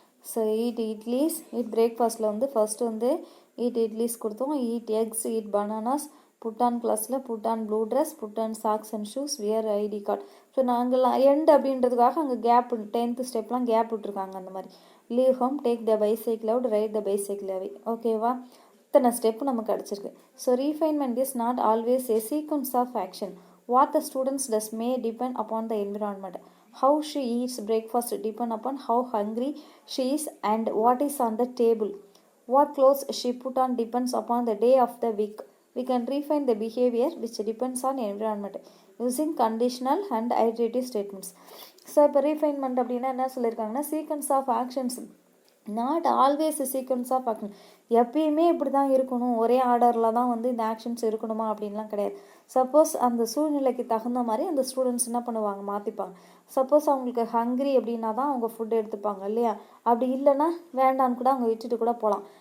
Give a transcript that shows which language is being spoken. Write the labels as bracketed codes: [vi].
[en] So eat idlis, eat பிரேக்ஃபாஸ்ட்டில் வந்து first வந்து ஈட் இட்லிஸ் கொடுத்தோம், eat eggs, eat bananas, put on கிளாஸில் put on blue dress, put on socks and shoes, wear ID card. [ta] So நாங்கள்லாம் end அப்படின்றதுக்காக அங்கே gap 10th ஸ்டெப்லாம் gap விட்டுருக்காங்க. [en] அந்த மாதிரி leave home, take the bicycle out, ride the bicycle away. ஓகேவா. [ta] இத்தனை step நமக்கு கிடச்சிருக்கு. [en] So refinement is not always a sequence of action. What the students does may depend upon the environment. How she eats breakfast depend upon how hungry she is and what is on the table. What clothes she put on depends upon the day of the week. We can refine the behavior which depends on environment using conditional and iterative statements. [ta] So இப்போ refinement அப்படின்னா என்ன சொல்லியிருக்காங்கன்னா, [en] Sequence of actions, not always sequence of action. [ta] எப்பயுமே இப்படி தான் இருக்கணும், ஒரே ஆர்டரில் தான் வந்து இந்த ஆக்ஷன்ஸ் இருக்கணுமா அப்படின்லாம் கிடையாது. சப்போஸ் அந்த சூழ்நிலைக்கு தகுந்த மாதிரி அந்த ஸ்டூடெண்ட்ஸ் என்ன பண்ணுவாங்க, மாற்றிப்பாங்க. சப்போஸ் அவங்களுக்கு ஹங்க்ரி அப்படின்னா தான் அவங்க ஃபுட் எடுத்துப்பாங்க இல்லையா. அப்படி இல்லைன்னா வேண்டான்னு கூட அவங்க விட்டுட்டு கூட போகலாம்.